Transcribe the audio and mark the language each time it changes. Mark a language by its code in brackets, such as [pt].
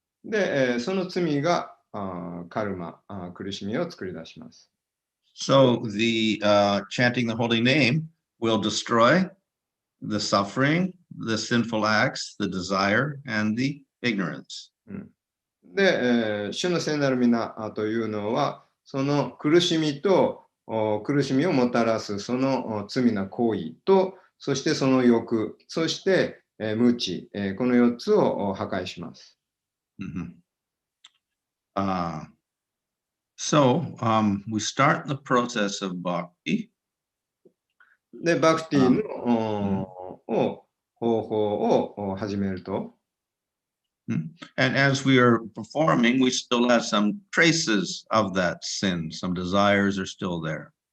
[ja] で、その罪がカルマ、苦しみを作り出します。 [en] So the chanting the holy name will destroy the suffering, the sinful acts, the desire, and the ignorance. [ja] で、主の聖なる皆というのは、その苦しみと苦しみをもたらすその罪な行為と、そしてその欲、そして無知、この4つを破壊します。 [en] So we start the process of bhakti. [ja] で、バクティの方法を始めると。 [en] And as we are performing, we still have some traces of that sin. Some desires are still there.